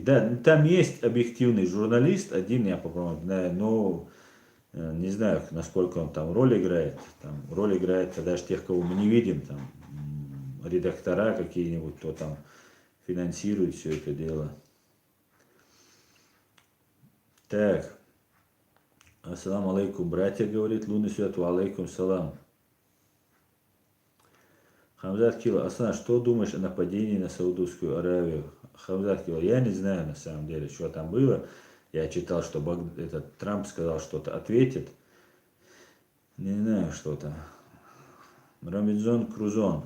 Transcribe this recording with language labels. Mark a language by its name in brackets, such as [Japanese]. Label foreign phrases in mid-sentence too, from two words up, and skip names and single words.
[Russian] Да, там есть объективный журналист, один я, по-моему, знаю, но не знаю, насколько он там роль играет. Там роль играет даже тех, кого мы не видим, там редактора какие-нибудь, кто там финансирует все это дело. Так. [Arabic] السلام عليكم, [Russian] братья, говорит лунный свет, [Arabic] وعليكم السلام. [Russian] Хамзат Кила, Асан, что думаешь о нападении на Саудовскую Аравию? Хамзат Кила, я не знаю на самом деле, что там было. Я читал, что этот Трамп сказал, что-то ответит. Не знаю, что там. Рамидзон Крузон.